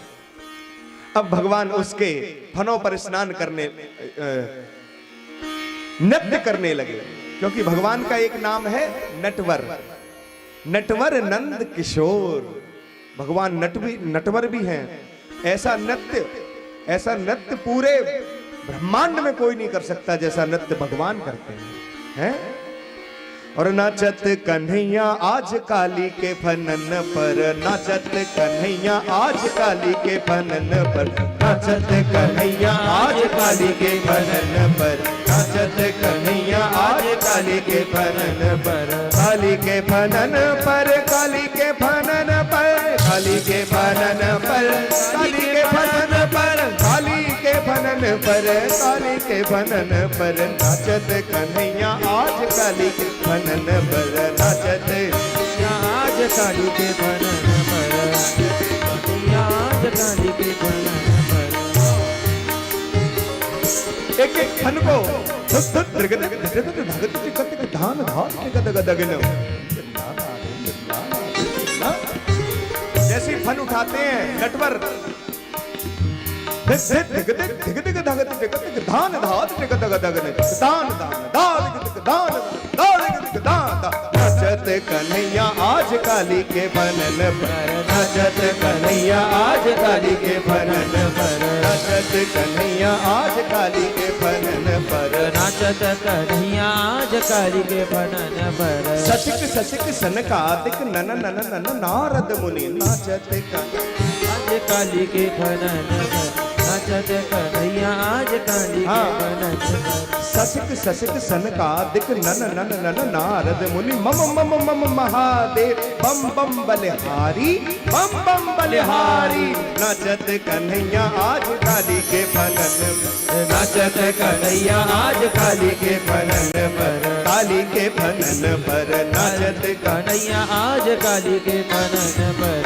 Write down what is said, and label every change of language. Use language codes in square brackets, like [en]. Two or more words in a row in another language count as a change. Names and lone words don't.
[hi] अब भगवान उसके फनों पर स्नान करने नृत्य करने लगे, क्योंकि भगवान का एक नाम है नटवर, नटवर नंद किशोर। भगवान नटवर भी हैं। ऐसा नृत्य पूरे ब्रह्मांड में कोई नहीं कर सकता जैसा नृत्य भगवान करते हैं। [bra] और नाचत कन्हैया आज काली के फनन पर, नाचत कन्हैया आज काली के फनन पर, नाचत कन्हैया आज काली के फनन पर, नाचत कन्हैया आज काली के फनन पर, काली के फनन पर, काली के फनन पर, काली के फनन पर, काली के फनन पर, काली के फनन पर, काली के फनन पर, नाचत कन्हैया आज काली के फनन पर, नाचत आज काली के फनन पर, आज काली के फनन पर। [hi] एक एक फन को जैसे फन उठाते हैं नटवर, [bra] नाचत कन्हैया आज काली के फनन पर, नाचत कन्हैया आज काली के फनन पर, नाचत कन्हैया आज काली के फनन पर, नाचत कन्हैया आज काली के फनन पर। ससिक ससिक सनकादिक नन नन नन नारद मुनि, नाचत आज काली के फनन पर, नाचत कन्हैया आज काली के फनन पर। ससिक ससिक सनकादिक नन नन नन नारद मुनि, मम मम मम महादेव बम बम बलिहारी, बम बम बलिहारी। नाचत कन्हैया आज काली के फनन पर, नाचत कन्हैया आज काली के फनन पर, काली के फनन पर, नाचत कन्हैया आज काली के फनन पर,